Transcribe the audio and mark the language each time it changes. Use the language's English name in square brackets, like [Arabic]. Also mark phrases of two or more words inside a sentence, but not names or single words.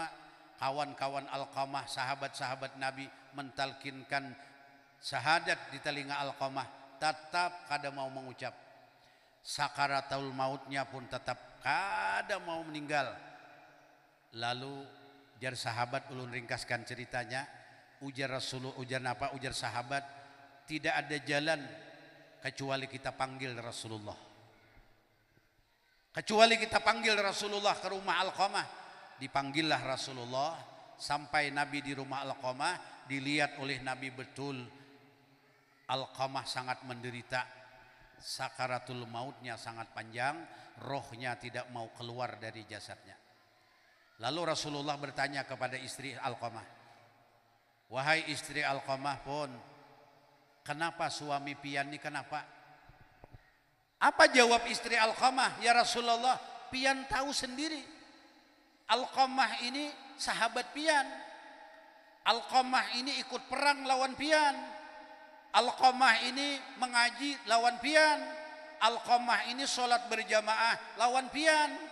[Banjar] Kawan-kawan Alqamah, sahabat-sahabat Nabi mentalkinkan syahadat di telinga Alqamah, tetap kada mau mengucap. Sakaratul mautnya pun tetap kada mau meninggal. Lalu jar sahabat ulun ringkaskan ceritanya, ujar Rasulullah, [Indonesian] ujar sahabat, tidak ada jalan kecuali kita panggil Rasulullah. Kecuali kita panggil Rasulullah ke rumah Alqamah. Dipanggillah Rasulullah sampai Nabi di rumah Alqamah, dilihat oleh Nabi betul Alqamah sangat menderita. Sakaratul mautnya sangat panjang, rohnya tidak mau keluar dari jasadnya. [Banjar] Lalu Rasulullah bertanya kepada istri Alqamah, wahai istri Alqamah pun, kenapa suami pian ini kenapa? [Indonesian] Apa jawab istri Alqamah? [Banjar] Ya Rasulullah, pian tahu sendiri, Alqamah ini sahabat pian, Alqamah ini ikut perang lawan pian, Alqamah ini mengaji lawan pian, Alqamah ini sholat berjamaah lawan pian.